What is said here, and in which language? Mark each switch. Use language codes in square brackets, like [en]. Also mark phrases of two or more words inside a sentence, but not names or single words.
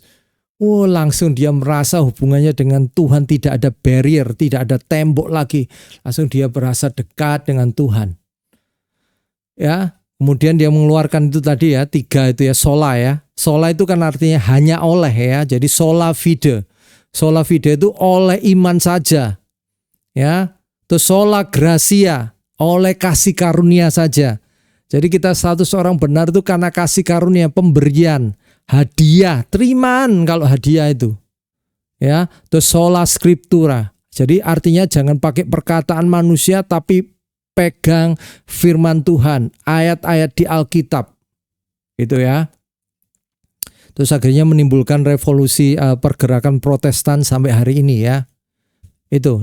[id] Oh, langsung dia merasa hubungannya dengan Tuhan tidak ada barrier, tidak ada tembok lagi. Langsung dia berasa dekat dengan Tuhan. Ya. Kemudian dia mengeluarkan itu tadi, ya, 3 itu, ya, sola, ya. Sola itu kan artinya hanya oleh, ya. Jadi [la] sola fide. Sola fide [id] itu oleh iman saja. Ya. Terus [la] sola gracia, [id] oleh kasih karunia saja. Jadi kita status orang benar itu karena kasih karunia, pemberian, hadiah, terimaan kalau hadiah itu. Ya. Terus [la] sola scriptura. [id] Jadi artinya jangan pakai perkataan manusia tapi pegang firman Tuhan, ayat-ayat di Alkitab. Itu, ya. Terus akhirnya menimbulkan revolusi pergerakan Protestan sampai hari ini, ya. Itu.